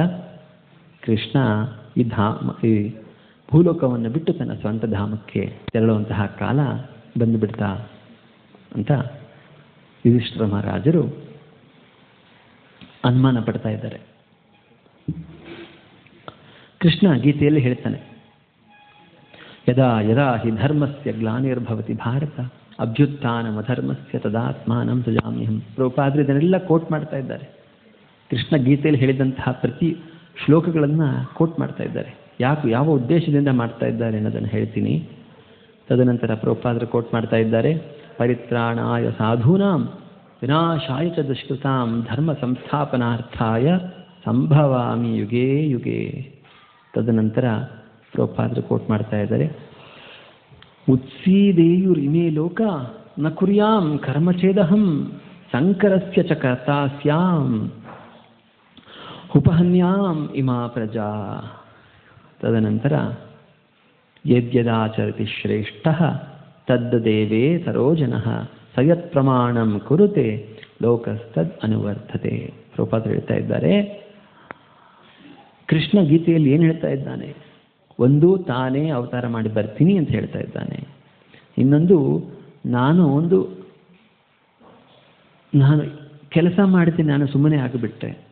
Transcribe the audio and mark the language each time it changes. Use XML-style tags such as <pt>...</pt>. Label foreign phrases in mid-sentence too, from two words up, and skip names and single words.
<kn>ಕೃಷ್ಣ ಈ ಭೂಲೋಕವನ್ನು ಬಿಟ್ಟು ತನ್ನ ಸ್ವಂತ ಧಾಮಕ್ಕೆ ತೆರಳುವಂತಹ ಕಾಲ ಬಂದುಬಿಡ್ತಾ ಅಂತ ಯುಧಿಷ್ಠಿರ ಮಹಾರಾಜರು ಅನುಮಾನ ಪಡ್ತಾ ಇದ್ದಾರೆ. ಕೃಷ್ಣ ಗೀತೆಯಲ್ಲಿ ಹೇಳ್ತಾನೆ,</kn> <sa>ಯದಾ ಯದಾ ಹಿ ಧರ್ಮಸ್ಯ ಗ್ಲಾನಿರ್ಭವತಿ ಭಾರತ ಅಭ್ಯುತ್ಥಾನಮಧರ್ಮಸ್ಯ ತದಾತ್ಮಾನಂ ಸೃಜಾಮ್ಯಹಂ.</sa> <kn>ಪ್ರಭುಪಾದರು ಇದನ್ನೆಲ್ಲ ಕೋಟ್ ಮಾಡ್ತಾ ಇದ್ದಾರೆ. ಕೃಷ್ಣ ಗೀತೆಯಲ್ಲಿ ಹೇಳಿದಂತಹ ಪ್ರತಿ ಶ್ಲೋಕಗಳನ್ನು ಕೋಟ್ ಮಾಡ್ತಾ ಇದ್ದಾರೆ. ಯಾವ ಉದ್ದೇಶದಿಂದ ಮಾಡ್ತಾ ಇದ್ದಾರೆ ಅನ್ನೋದನ್ನು ಹೇಳ್ತೀನಿ. ತದನಂತರ ಪ್ರಭುಪಾದರು ಕೋಟ್ ಮಾಡ್ತಾ ಇದ್ದಾರೆ.</kn> <sa>ಪರಿತ್ರಾಣಾಯ ಸಾಧೂನಾಂ ವಿನಾಶಾಯ ಚ ದುಷ್ಕೃತಾಂ ಧರ್ಮ ಸಂಸ್ಥಾಪನಾರ್ಥಾಯ ಸಂಭವಾಮಿ ಯುಗೇ ಯುಗೇ.</sa> <kn>ತದನಂತರ ಪ್ರಭುಪಾದರು ಕೋಟ್ ಮಾಡ್ತಾ ಇದ್ದಾರೆ.</kn> <sa>ಉತ್ಸೀದೇಯುರಿಮೇ ಲೋಕ ನ ಕುರ್ಯಾಂ ಕರ್ಮಚೇದಹಂ ಸಂಕರಸ್ಯ ಚ ಕರ್ತಾ ಸ್ಯಾಂ ಉಪಹನ್ಯಾಂ ಇಮಾ ಪ್ರಜಾ. ತದನಂತರ ಯದ್ಯದಾಚರತಿ ಶ್ರೇಷ್ಠಃ ತದ್ದೇವೇ ಸರೋಜನಃ ಸಯತ್ ಪ್ರಮಾಣಂ ಕುರುತೆ ಲೋಕಸ್ತದ್ ಅನುವರ್ತತೆ.</sa> <kn>ಪ್ರಭುಪಾದರು ಹೇಳ್ತಾ ಇದ್ದಾರೆ, ಕೃಷ್ಣ ಗೀತೆಯಲ್ಲಿ ಏನು ಹೇಳ್ತಾ ಇದ್ದಾನೆ? ಒಂದು, ತಾನೇ ಅವತಾರ ಮಾಡಿ ಬರ್ತೀನಿ ಅಂತ ಹೇಳ್ತಾ ಇದ್ದಾನೆ. ಇನ್ನೊಂದು, ನಾನು ಕೆಲಸ ಮಾಡ್ತೀನಿ, ನಾನು ಸುಮ್ಮನೆ ಆಗಿಬಿಟ್ಟೆ.</kn>